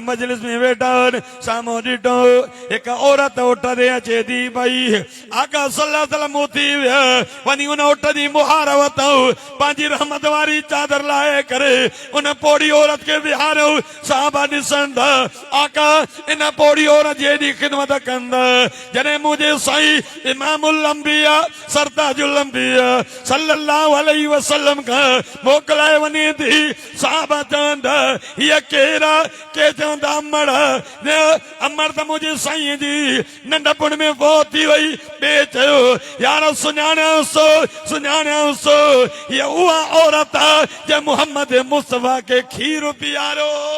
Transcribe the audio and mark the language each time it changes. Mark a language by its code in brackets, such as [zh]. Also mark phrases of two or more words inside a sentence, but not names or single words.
[sd] मजलिस में वेठा साम्हूं ॾिठो हिकु औरत उठ ते अचे थी पई आका [ar] صلى الله عليه وسلم [sd] उथी विया वञी उन उठ जी मुहार वरितऊं पंहिंजी रहमत वारी चादर लाहे करे उन पोड़ी औरत खे विहारियो साहबा ॾिसनि था आका इन पोड़ी औरत जी एॾी ख़िदमत कंदा जॾहिं मुंहिंजे साईं इमामुल अंबिया सरताजुल अंबिया [ar] صلى الله عليه وسلم [sd] का मोकलाए वञे थी साहबा चवंदा हीअ केरु के चवंदा अमड़ त मुंहिंजे साईं जी नंढपण में फ़ौत थी वई ॿिए चयो यार सुञाणियोसि हीअ उहा औरत आहे जे मोहम्मद मुस्तफा के खीर पीआरो